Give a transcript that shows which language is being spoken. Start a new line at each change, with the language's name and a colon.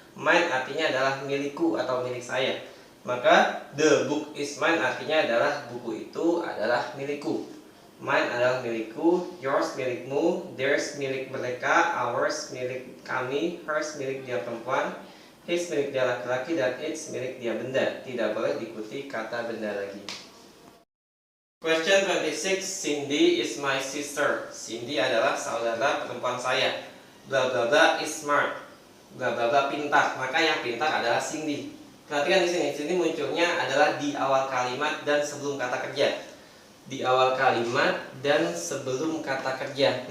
Indonesian: Mine artinya adalah milikku atau milik saya. Maka
English: the book is mine
Indonesian: artinya adalah buku itu adalah milikku. Mine adalah milikku, yours milikmu, theirs milik mereka, ours milik kami, hers milik dia perempuan, his milik dia laki-laki, dan its milik dia benda. Tidak boleh diikuti kata benda lagi.
English: Question 26, Cindy is my sister.
Indonesian: Cindy adalah saudara perempuan saya.
English: Bla bla bla is smart.
Indonesian: Bla bla bla pintar. Maka yang pintar adalah Cindy. Perhatikan di sini. Cindy munculnya adalah di awal kalimat dan sebelum kata kerja. Di awal kalimat dan sebelum kata kerja.